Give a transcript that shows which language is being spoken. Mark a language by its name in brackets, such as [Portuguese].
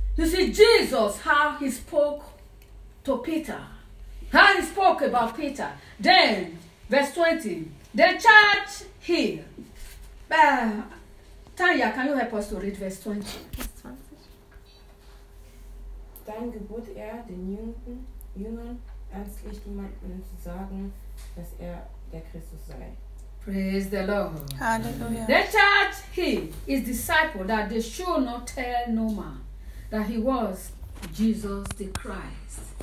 [English] You see, Jesus, how he spoke to Peter. How he spoke about Peter. Then, verse 20. The church here. Tanya, can you help us to read verse 20? Verse 20. [German] Dann gebot er den Jüngern, ernstlich jemandem zu sagen, dass er der Christus sei. [English] Praise the Lord. Hallelujah. That he is disciple that they should not tell no man that he was Jesus the Christ.